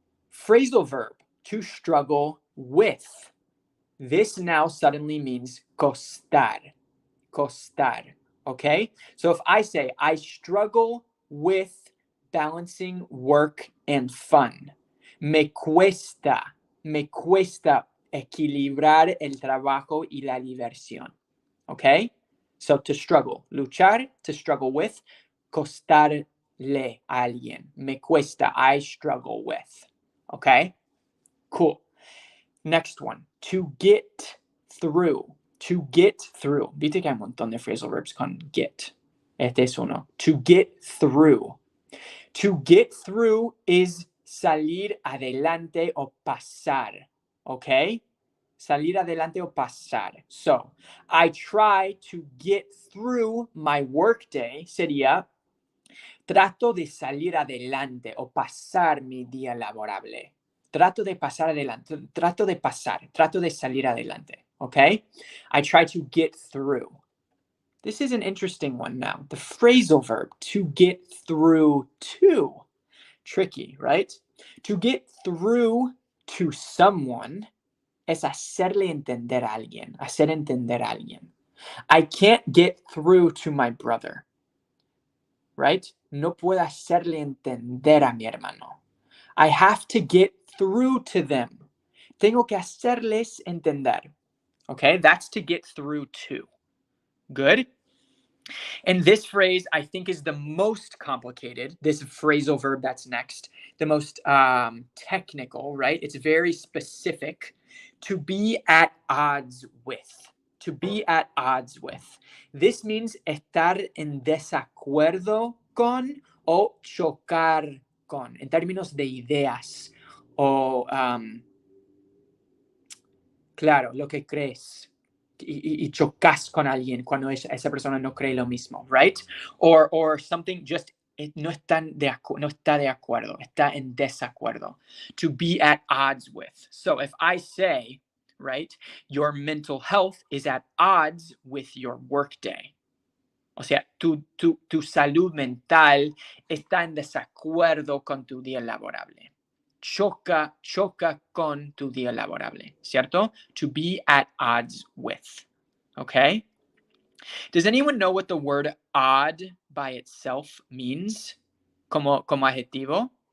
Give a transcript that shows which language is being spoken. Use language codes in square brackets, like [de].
[en] Phrasal verb, to struggle with. This now suddenly means costar. Costar. Okay? So if I say, I struggle with balancing work and fun. [es] Me cuesta equilibrar el trabajo y la diversión. [en] Okay? So to struggle, luchar, to struggle with, costarle a alguien. [es] Me cuesta, [en] I struggle with. Okay? Cool. Next one, to get through. To get through. [es] Viste que hay un montón de phrasal verbs con get. Este es uno. [en] To get through. To get through is [es] salir adelante o pasar. [en] Okay? [es] Salir adelante o pasar. [en] So, I try to get through my workday [es] sería trato de salir adelante o pasar mi día laborable. Trato de pasar adelante, trato de salir adelante, okay? [en] I try to get through. This is an interesting one now. The phrasal verb, to get through to. Tricky, right? To get through to someone [es] es hacerle entender a alguien, hacer entender a alguien. [en] I can't get through to my brother, right? [es] No puedo hacerle entender a mi hermano. [en] I have to get through to them. [es] Tengo que hacerles entender. [en] Okay, that's to get through to. Good? And this phrase, I think, is the most complicated. This phrasal verb that's next, the most technical, right? It's very specific. To be at odds with. To be at odds with. This means [es] estar en desacuerdo con o chocar con, en términos de ideas o, claro, lo que crees. Y chocas con alguien cuando esa persona no cree lo mismo, right? [en] Or something just [es] no está de acuerdo, está en desacuerdo. [en] To be at odds with. So if I say, right, your mental health is at odds with your workday. [es] O sea, tu salud mental está en desacuerdo con tu día laborable. Choca con tu día laborable, ¿cierto? [en] To be at odds with, okay? Does anyone know what the word odd by itself means [es] como adjetivo?